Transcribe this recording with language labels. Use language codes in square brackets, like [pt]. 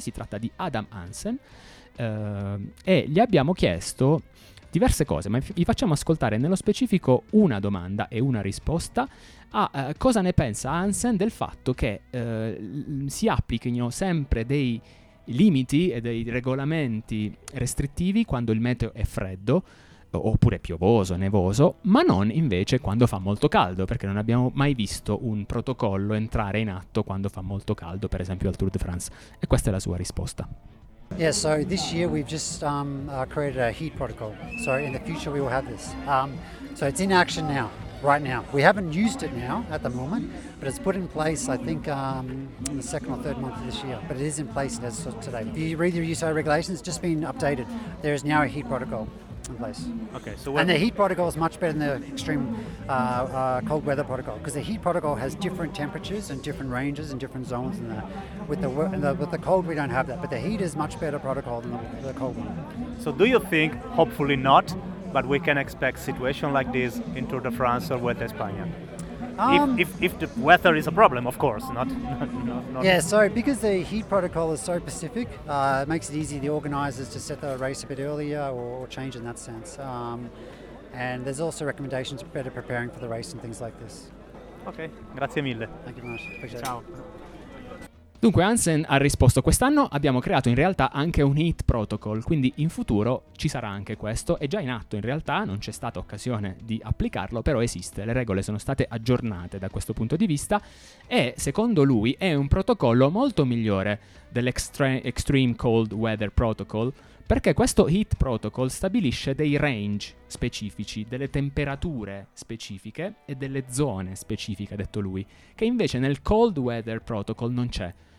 [it] Si tratta di Adam Hansen, e gli abbiamo chiesto diverse cose, ma vi facciamo ascoltare nello specifico una domanda e una risposta a cosa ne pensa Hansen del fatto che si applichino sempre dei limiti e dei regolamenti restrittivi quando il meteo è freddo, oppure piovoso, nevoso, ma non invece quando fa molto caldo, perché non abbiamo mai visto un protocollo entrare in atto quando fa molto caldo, per esempio al Tour de France. E questa è la sua risposta. [en] Yeah, so this year we've just created a heat protocol. So in the future we will have this. So it's in action now, right now. We haven't used it now at the moment, but it's put in place, I think, in the second or third month of this year. But it is in place as of today. The regulations just been updated. There is now a heat protocol. in place. Okay, so and the heat protocol is much better than the extreme cold weather protocol, because the heat protocol has different temperatures and different ranges and different zones. And with the cold, we don't have that. But the heat is much better protocol than the cold one. So do you think, hopefully not, but we can expect situation like this in Tour de France or Vuelta a España? If the weather is a problem, of course, not. Yeah, so because the heat protocol is so specific, it makes it easy for the organisers to set the race a bit earlier or change in that sense. And there's also recommendations for better preparing for the race and things like this. [it] Okay, grazie mille. [en] Thank you very much. Appreciate [it] Ciao. [en] It. [it] Dunque Hansen ha risposto: quest'anno abbiamo creato in realtà anche un heat protocol, quindi in futuro ci sarà anche questo, è già in atto in realtà, non c'è stata occasione di applicarlo, però esiste, le regole sono state aggiornate da questo punto di vista e secondo lui è un protocollo molto migliore dell'Extreme Cold Weather Protocol, perché questo heat protocol stabilisce dei range specifici, delle temperature specifiche e delle zone specifiche, ha detto lui, che invece nel cold weather protocol non c'è.